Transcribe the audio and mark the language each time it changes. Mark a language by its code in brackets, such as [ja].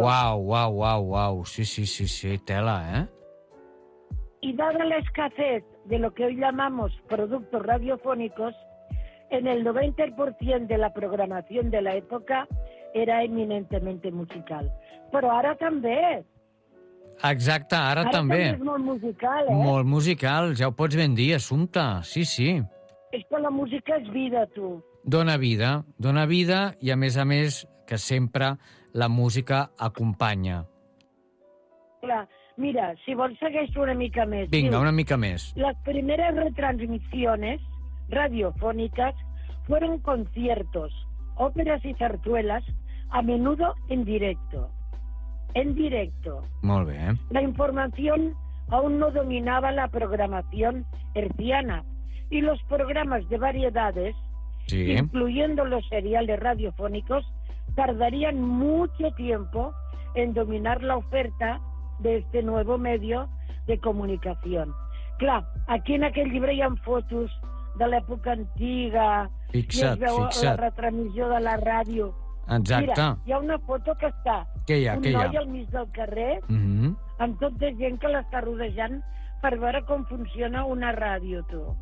[es] Wow. Sí, tela, ¿eh? Y dada la escasez de lo que hoy llamamos productos radiofónicos, en el 90% de la programación de la época era eminentemente musical. [ca] Però ara també. Exacte, ara també. Ara també és molt musical, eh? Molt musical, ja ho pots ben dir, Assumpta. Sí. És que la música és vida, tu. Dóna vida, i a més que sempre la música acompanya. Clar, mira, si vols segueixo una mica més. Vinga, una mica més. [es] Las primeras retransmisiones radiofónicas fueron conciertos, óperas y zarzuelas, a menudo en directo. En directo. [ca] Molt bé. [es] La información aún no dominaba la programación herciana y los programas de variedades, sí, incluyendo los seriales radiofónicos, tardarían mucho tiempo en dominar la oferta de este nuevo medio de comunicación. [ca] Clar, aquí en aquell llibre hi ha fotos de l'època antiga. Fixa't, i es veu fixa't. La retransmissió de la ràdio. Exacte. Mira, hi ha una foto que està... Què hi ha, què hi ha? Un noi al mig del carrer, amb tota gent que l'està rodejant per veure com funciona una ràdio, tu.